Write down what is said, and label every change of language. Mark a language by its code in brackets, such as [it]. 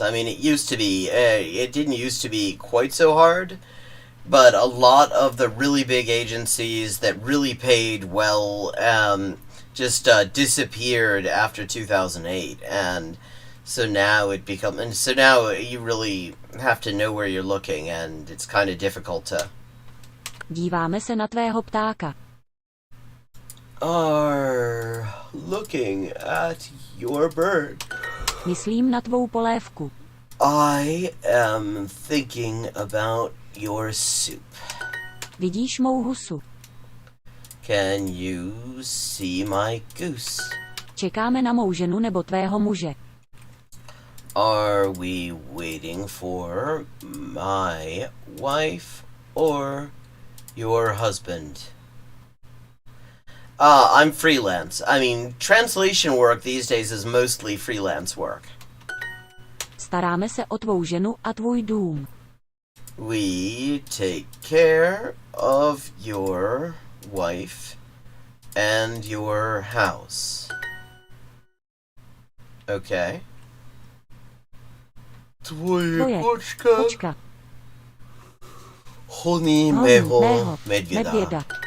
[en] I mean, it didn't used to be quite so hard, but a lot of the really big agencies that really paid well just disappeared after 2008, and so now you really have to know where you're looking, and it's kind of difficult to. [cs] Díváme se na tvého ptáka. [en] Are looking at your bird. [cs] Myslím na tvou polévku. [en] I am thinking about your soup. [cs] Vidíš mou husu. [en] Can you see my goose? [cs] Čekáme na mou ženu nebo tvého muže. [en] Are we waiting for my wife or your husband? I'm freelance. I mean, translation work these days is mostly freelance work. [cs] Staráme se o tvou ženu a tvůj dům. [en] We take care of your wife and your house. Okay. [cs] Tvoje kočka honí mého medvěda.